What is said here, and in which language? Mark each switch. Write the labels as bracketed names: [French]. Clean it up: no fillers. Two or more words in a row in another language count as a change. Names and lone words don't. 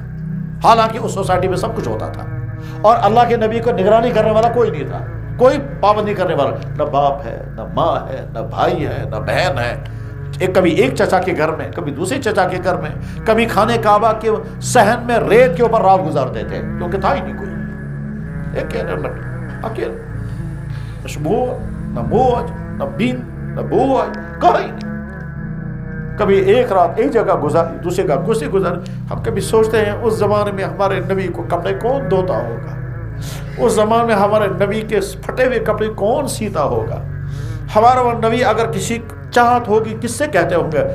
[Urdu] حالانکہ اس سوسائٹی میں سب کچھ ہوتا تھا اور اللہ کے نبی کو نگرانی کرنے والا کوئی نہیں تھا، کوئی پابندی کرنے والا، نہ باپ ہے، نہ ماں ہے، نہ بھائی ہے، نہ بہن ہے۔ کبھی ایک چچا کے گھر میں، کبھی دوسرے چچا کے گھر میں، کبھی خانے کعبہ کے صحن میں ریت کے اوپر رات گزارتے تھے کیونکہ تھا ہی نہیں کوئی، اکیلے، نہ موج، نہ بین، نہ بوج، کہیں نہیں۔ کبھی ایک رات ایک جگہ گزاری، دوسری جگہ دوسری گزاری۔ ہم کبھی سوچتے ہیں اس زمانے میں ہمارے نبی کو کپڑے کون دھوتا ہوگا، اس زمانے میں ہمارے نبی کے پھٹے ہوئے کپڑے کون سیتا ہوگا۔ ہمارا وہ نبی اگر کسی چاہت ہوگی کس سے کہتے ہوں گے؟